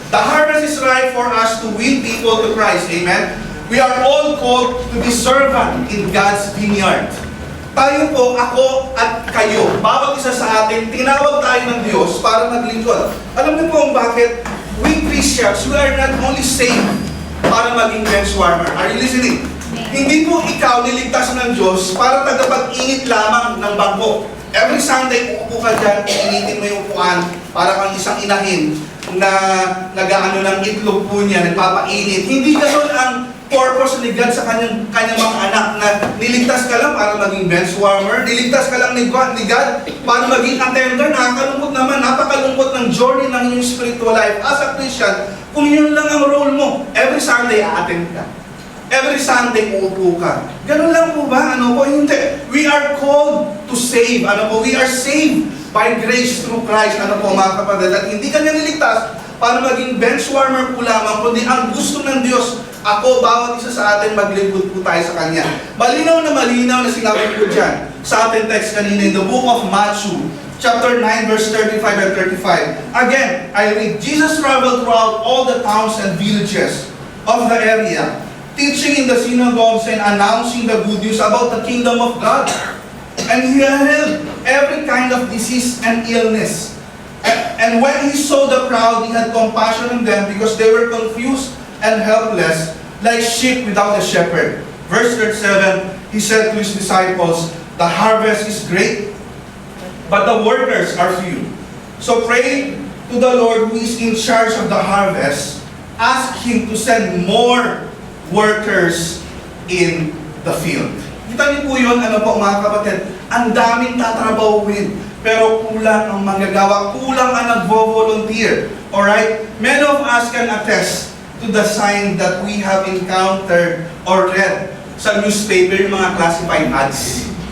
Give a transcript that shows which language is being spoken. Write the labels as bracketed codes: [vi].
[en] The harvest is ripe for us to win people to Christ. Amen? We are all called to be servant in God's vineyard. [tl] Tayo po, ako at kayo, bawat isa sa atin, tinawag tayo ng Diyos para maglingkod. Alam niyo po kung bakit? [en] We Christians, we are not only saved [tl] para maging [en] bench warmer. Are you listening? [tl] Hindi po ikaw niligtas ng Diyos para tagapag-init lamang ng bangko. Every Sunday, uupo ka dyan, initin mo yung upuan para kang isang inahin na nag-ano ng itlog po niya, nagpapainit. Hindi ganoon ang purpose ni God sa kanyang mga anak na niligtas ka lang para maging bench warmer, niligtas ka lang ni God para maging attender. Nakakalungkot naman, napakalungkot ng journey ng iyong spiritual life [en] as a Christian [tl] kung yun lang ang role mo. [en] Every Sunday, [tl] a-attend ka. Every Sunday, uupo ka. Ganun lang po ba? Ano po? Hindi. [en] We are called to save. [tl] Ano po? [en] We are saved by grace through Christ. [tl] Ano po, mga kapatid? At hindi kanya niligtas para maging bench warmer po lamang, kundi ang gusto ng Diyos, ako, bawat isa sa atin, maglingkod po tayo sa Kanya. Malinaw na sinabi ko dyan sa ating text kanina [en] in the book of Matthew, chapter 9, verse 35 and 35. Again, I read, Jesus traveled throughout all the towns and villages of the area, teaching in the synagogues and announcing the good news about the kingdom of God. And he healed every kind of disease and illness. And when he saw the crowd, he had compassion on them because they were confused and helpless, like sheep without a shepherd. Verse 37, he said to his disciples, the harvest is great, but the workers are few. So pray to the Lord who is in charge of the harvest. Ask Him to send more workers in the field. [tl] Kita niyo po yun, ano po mga kapatid, ang daming tatrabahuin, pero kulang ang manggagawa, kulang ang nagvo-volunteer. [en] Alright? Many of us can attest to the sign that we have encountered or read sa newspaper, [tl] yung mga [en] classified ads.